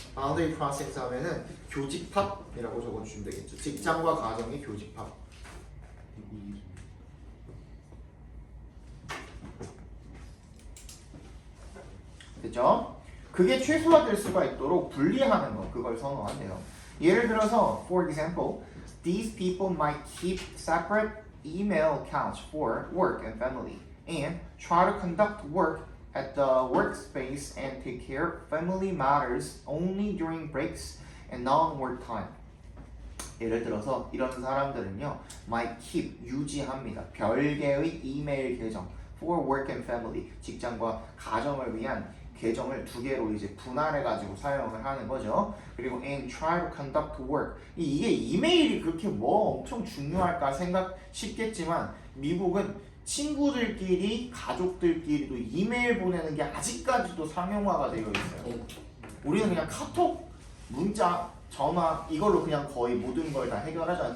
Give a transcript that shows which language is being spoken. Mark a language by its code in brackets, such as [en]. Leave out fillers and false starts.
[ko] boundary crossings 하면은 교집합이라고 적어주시면 되겠죠. 직장과 가정의 교집합. 됐죠? 그게 최소화될 수가 있도록 분리하는 거, 그걸 선호한대요. [en] 예를 들어서, for example, these people might keep separate email accounts for work and family, and try to conduct work at the workspace and take care of family matters only during breaks and non-work time. [ko] 예를 들어서 이런 사람들은요, might keep 유지합니다. 별개의 이메일 계정 [en] for work and family, [ko] 직장과 가정을 위한 계정을 두 개로 이제 분할해가지고 사용을 하는 거죠. [en] 그리고 and try to conduct work. [ko] 이게 이메일이 그렇게 뭐 엄청 중요할까 생각 싶겠지만 미국은 친구들끼리 가족들끼리도 이메일 보내는 게 아직까지도 상용화가 되어 있어요. 우리는 그냥 카톡, 문자, 전화 이걸로 그냥 거의 모든 걸 다 해결하잖아요.